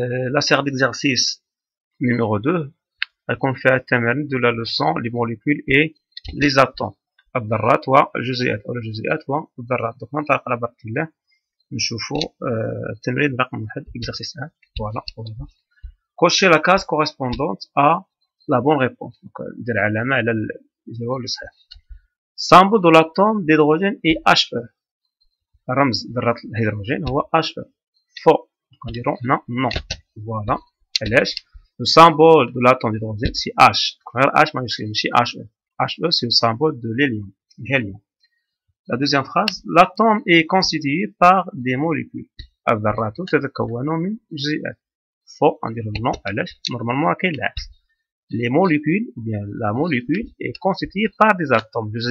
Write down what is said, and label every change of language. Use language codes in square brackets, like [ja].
[ar] لا [fr] série d'exercice numéro [ar] 2 غيكون فيها التمارين دو لا لوسون لي موليكول إي لي زاتوم، الذرات والجزيئات أو الجزيئات والذرات. دوك ننطلق على بركة الله نشوفو التمرين رقم 1 [fr] exercice 1. فوالا cocher la case correspondante à la bonne réponse. [ar] دونك ندير علامة على الجواب اللي صحيح. [fr] symbole de l'atome d'hydrogène est He. [ar] رمز ذرة الهيدروجين هو He. [fr] faux. [ar] نديرو هنا non. [fr] فوالا [ar] علاش [fr] le symbole de l'atome d'hydrogène c'est H. [ar] غير H ماشي ماشي He. [fr] He c'est le symbole de l'hélium. La deuxième phrase, l'atome est constitué par des molécules. [ar] الذرات تتكون من جزيئات. [fr] faux. [ar] نديرو non علاش نورمالمون كاين العكس. [fr] Les molécules, ou bien la molécule, est constituée par des atomes.